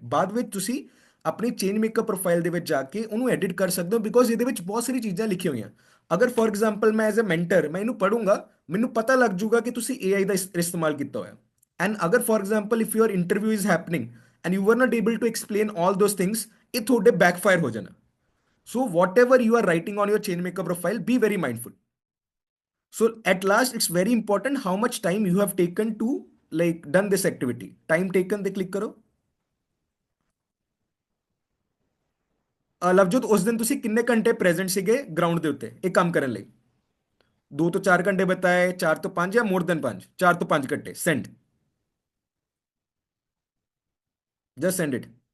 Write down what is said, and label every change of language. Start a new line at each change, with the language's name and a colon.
Punjabi: ਬਾਅਦ ਵਿੱਚ ਤੁਸੀਂ ਆਪਣੀ ਚੇਂਜ ਮੇਕਅਪ ਪ੍ਰੋਫਾਈਲ ਦੇ ਵਿੱਚ ਜਾ ਕੇ ਉਹਨੂੰ ਐਡਿਟ ਕਰ ਸਕਦੇ ਹੋ, ਬਿਕੋਜ਼ ਇਹਦੇ ਵਿੱਚ ਬਹੁਤ ਸਾਰੀ ਚੀਜ਼ਾਂ ਲਿਖੀਆਂ ਹੋਈਆਂ। ਅਗਰ ਫॉर एग्जांपल ਮੈਂ
English: as a mentor
Punjabi: ਮੈਂ ਇਹਨੂੰ ਪੜੂੰਗਾ, ਮੈਨੂੰ ਪਤਾ ਲੱਗ ਜੂਗਾ ਕਿ ਤੁਸੀਂ ਏਆਈ ਦਾ ਇਸਤੇਮਾਲ ਕੀਤਾ ਹੋਇਆ।
English: and ਅਗਰ for example if your interview is happening and you were not able to explain all those things,
Punjabi: ਇਹ ਤੁਹਾਡੇ ਬੈਕਫਾਇਰ ਹੋ ਜਾਣਾ।
English: So whatever you are writing on your change maker profile, be very mindful। so at last it's very important how much time you have taken to like done this activity। time taken
Punjabi: ਤੇ click ਕਰੋ। ਲਵਜੋਤ, ਉਸ ਦਿਨ ਤੁਸੀਂ ਕਿੰਨੇ ਘੰਟੇ present ਸੀਗੇ ground ਦੇ ਉੱਤੇ ਇਹ ਕੰਮ ਕਰਨ ਲਈ। 2 ਤੋਂ 4 ਘੰਟੇ ਬਤਾਏ, 4 ਤੋਂ 5 ਜਾਂ ਮੋਰ ਦੈਨ 5, 4 ਤੋਂ 5 ਘੰਟੇ।
English: Send, just send it.